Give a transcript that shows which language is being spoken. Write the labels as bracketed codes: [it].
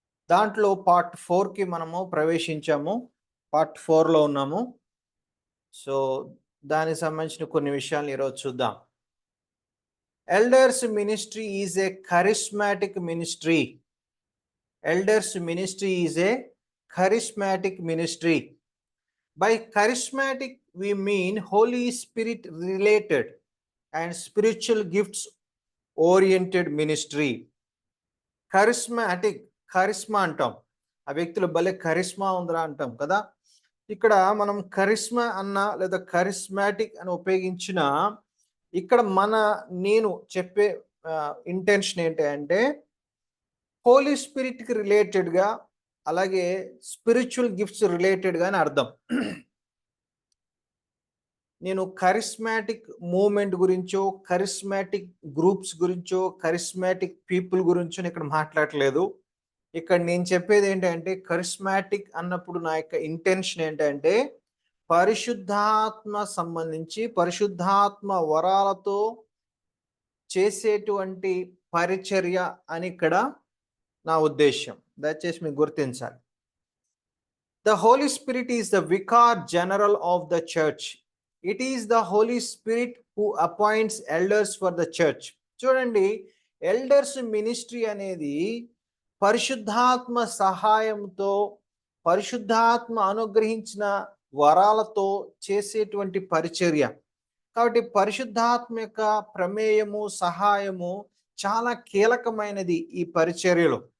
[te] దాంట్లో పార్ట్ 4కి మనము ప్రవేశించాము. పార్ట్ 4లో ఉన్నాము. సో దానికి సంబంధించిన కొన్ని విషయాలు ఈరోజు చూద్దాం. [en] Elders ministry is a charismatic ministry. Elders ministry is a charismatic ministry. By charismatic we mean Holy Spirit related and spiritual gifts oriented ministry. [te] Charismatic, Karizma అంటాం, ఆ వ్యక్తులు భలే కరిస్మా ఉందిరా అంటాం కదా. ఇక్కడ మనం కరిస్మా అన్న లేదా కరిస్మాటిక్ అని ఉపయోగించిన, ఇక్కడ నేను చెప్పే ఇంటెన్షన్ ఏంటి అంటే హోలీ స్పిరిట్కి రిలేటెడ్గా, అలాగే స్పిరిచువల్ గిఫ్ట్స్ రిలేటెడ్గా అని అర్థం. నేను కరిస్మాటిక్ మూవ్మెంట్ గురించో, కరిస్మాటిక్ గ్రూప్స్ గురించో, కరిస్మాటిక్ పీపుల్ గురించో ఇక్కడ మాట్లాడలేదు. ఇక్కడ నేను చెప్పేది ఏంటంటే, కరిస్మాటిక్ అన్నప్పుడు నా యొక్క ఇంటెన్షన్ ఏంటంటే పరిశుద్ధాత్మ సంబంధించి, పరిశుద్ధాత్మ వరాలతో చేసేటువంటి పరిచర్య అని ఇక్కడ నా ఉద్దేశం. దయచేసి మీకు గుర్తించాలి. [en] The Holy Spirit is the vicar general of the church. It is the Holy Spirit who appoints elders for the church. [te] చూడండి, ఎల్డర్స్ మినిస్ట్రీ అనేది పరిశుద్ధాత్మ సహాయంతో, పరిశుద్ధాత్మ అనుగ్రహించిన వరాలతో చేసేటువంటి పరిచర్య. కాబట్టి పరిశుద్ధాత్మ యొక్క ప్రమేయము, సహాయము చాలా కీలకమైనది ఈ పరిచర్యలో.